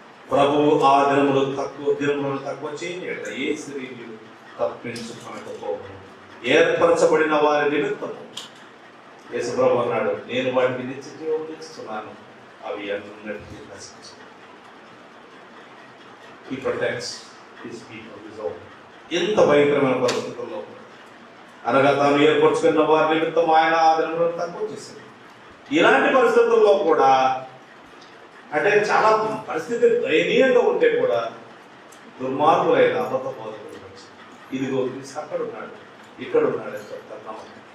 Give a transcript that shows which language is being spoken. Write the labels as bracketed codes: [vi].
[te] ప్రభువు ఆ దినములను తక్కువ చేయలేట ఏ స్త్రీలు తప్పించుకోకపోవడం ఏర్పరచబడిన వారి నిమిత్తము యేసు ప్రభు అన్నాడు, నేను వాటికి నిత్య జీవం ఇస్తున్నాను, అవి అన్నిటికీ నశించు. [en] He protects his people, his own. [te] ఎంత భయంకరమైన పరిస్థితుల్లో అనగా తాను ఏర్పరచుకున్న వారి నిమిత్తం ఆయన ఆ దినములను తక్కువ చేశాడు. ఇలాంటి పరిస్థితుల్లో కూడా, అంటే చాలా పరిస్థితి దయనీయంగా ఉంటే కూడా దుర్మార్గులైన అబద్ధ బోధకులు వచ్చి ఇదిగో అక్కడ ఉన్నాడు, ఇక్కడ ఉన్నాడు అని చెప్తాను.